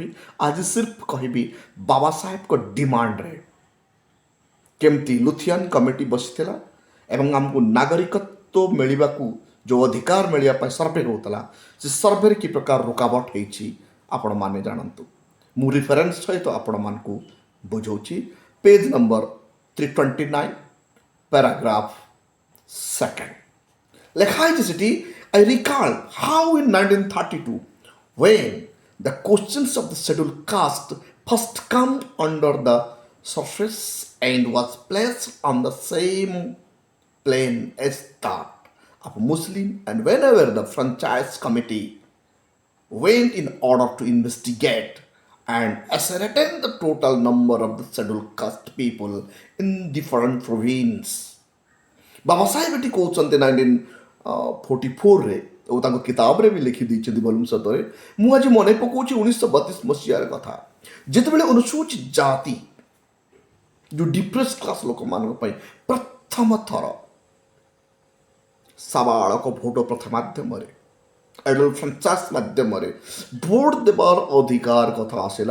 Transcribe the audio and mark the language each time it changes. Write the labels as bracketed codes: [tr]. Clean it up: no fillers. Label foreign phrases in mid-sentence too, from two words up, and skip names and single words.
[or] ଆଜି ସିର୍ଫ କହିବି ବାବା ସାହେବଙ୍କ ଡିମାଣ୍ଡରେ କେମିତି ଲୁଥିଆନ କମିଟି ବସିଥିଲା ଏବଂ ଆମକୁ ନାଗରିକତ୍ୱ ମିଳିବାକୁ ଯେଉଁ ଅଧିକାର ମିଳିବା ପାଇଁ ସର୍ଭେ ହେଉଥିଲା ସେ ସର୍ଭେରେ କି ପ୍ରକାର ରୁକାବଟ ହେଇଛି ଆପଣମାନେ ଜାଣନ୍ତୁ। ମୁଁ ରିଫରେନ୍ସ ସହିତ ଆପଣମାନଙ୍କୁ ବୁଝାଉଛି। [en] page number 329 paragraph 2 [or] ଲେଖା ହେଇଛି ସେଠି, [en] I recall how in 1932 when the questions of the scheduled caste first come under the surface and was placed on the same plane as that of Muslim, and whenever the franchise committee went in order to investigate and ascertain the total number of the scheduled caste people in different provinces. [or] ବାବା ସାହେବ ଏଠି କହୁଛନ୍ତି 1944ରେ ଓ ତାଙ୍କ କିତାବରେ ବି ଲେଖିଦେଇଛନ୍ତି ଭଲ୍ୟୁମ୍ 7ରେ। ମୁଁ ଆଜି ମନେ ପକାଉଛି 1932 ମସିହାର କଥା, ଯେତେବେଳେ ଅନୁସୂଚିତ ଜାତି ଯେଉଁ [en] depress class [or] ଲୋକମାନଙ୍କ ପାଇଁ ପ୍ରଥମ ଥର ସାବାଳକ ଭୋଟ ପ୍ରଥା ମାଧ୍ୟମରେ [en] idle franchise [or] ମାଧ୍ୟମରେ ଭୋଟ ଦେବାର ଅଧିକାର କଥା ଆସିଲା।